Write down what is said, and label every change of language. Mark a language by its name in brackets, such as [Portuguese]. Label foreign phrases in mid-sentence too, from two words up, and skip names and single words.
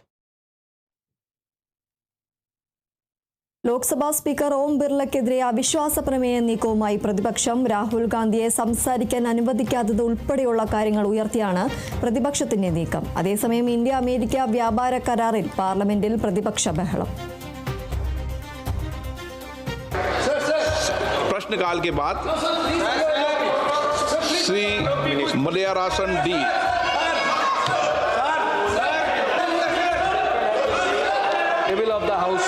[Malayalam] ലോക്സഭാ സ്പീക്കർ ഓം ബിർളയ്ക്കെതിരെ അവിശ്വാസ പ്രമേയ നീക്കവുമായി പ്രതിപക്ഷം. രാഹുൽ ഗാന്ധിയെ സംസാരിക്കാൻ അനുവദിക്കാത്തത് ഉൾപ്പെടെയുള്ള കാര്യങ്ങൾ ഉയർത്തിയാണ് പ്രതിപക്ഷത്തിന്റെ നീക്കം. അതേസമയം ഇന്ത്യ അമേരിക്ക വ്യാപാര കരാറിൽ പാർലമെന്റിൽ പ്രതിപക്ഷ ബഹളം. [Hindi] प्रश्नकाल के बाद श्री मलयारासन डी [English] table of the house